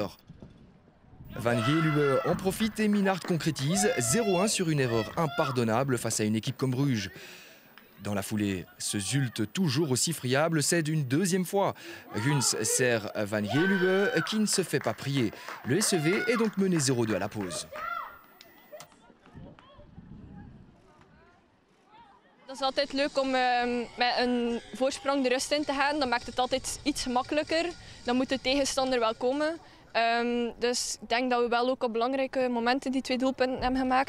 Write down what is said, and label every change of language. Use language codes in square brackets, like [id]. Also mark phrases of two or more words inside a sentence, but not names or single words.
[fr] Van Geluwe en profite et Minard concrétise 0-1 sur une erreur impardonnable face à une équipe comme Bruges. Dans la foulée, ce Zulte toujours aussi friable cède une deuxième fois. Guns sert Van Geluwe qui ne se fait pas prier. Le SEV est donc mené 0-2 à la pause. [nl] Het is altijd leuk om met een voorsprong de rust in te gaan. Dat maakt het altijd iets gemakkelijker. Dan moet de tegenstander wel komen. Dus ik denk dat we wel ook op belangrijke momenten die 2 doelpunten hebben gemaakt.